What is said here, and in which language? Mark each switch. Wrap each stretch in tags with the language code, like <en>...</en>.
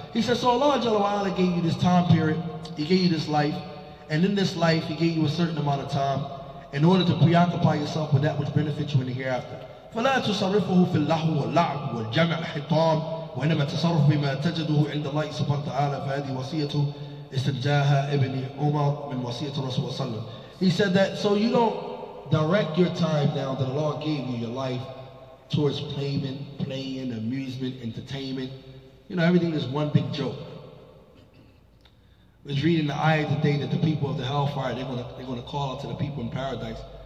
<en>He said, so Allah Jalla wa Ala gave you this time period, He gave you this life, and in this life He gave you a certain amount of time in order to preoccupy yourself with that which benefits you in the hereafter.</en> <ar>فلا تصرفه في اللهو واللعب والجمع الحطام وإنما تصرف بما تجده عند الله سبحانه وتعالى فهذه وصية استنجاها ابن عمر من وصية الرسول صلى الله عليه وسلم.</ar> <en>He said that so you don't direct your time now that Allah gave you your life towards playing, amusement, entertainment. Everything is one big joke. I was reading the ayah today that the people of the hellfire, they're going to call out to the people in paradise.</en>